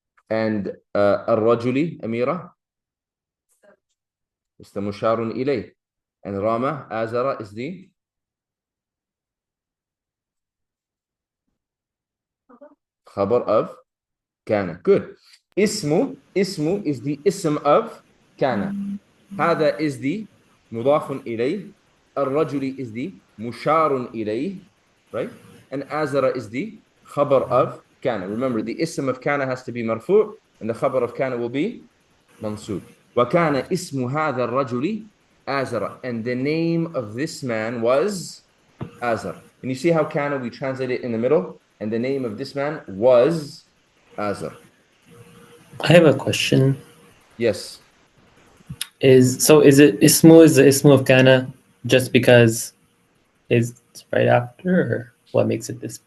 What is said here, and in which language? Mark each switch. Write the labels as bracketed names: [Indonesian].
[English] And الرجل أميرة? It's the مشار إليه. And Rama, Azara is the خبر of كان. Good. اسم is the ism of كان. هذا is the مضاف إليه. الرجل is the مشار إليه. Right? And Azara is the خبر of كان. Remember, the ism of كان has to be مرفوع, and the خبر of كان will be منصوب. [Arabic] وكان اسم هذا الرجل Azara. [English] And the name of this man was Azar. And you see how كان we translate it in the middle? And the name of this man was Azar. I have a question. Yes. Is it ismu is the ismu of kana just because it's right after, or what makes it this?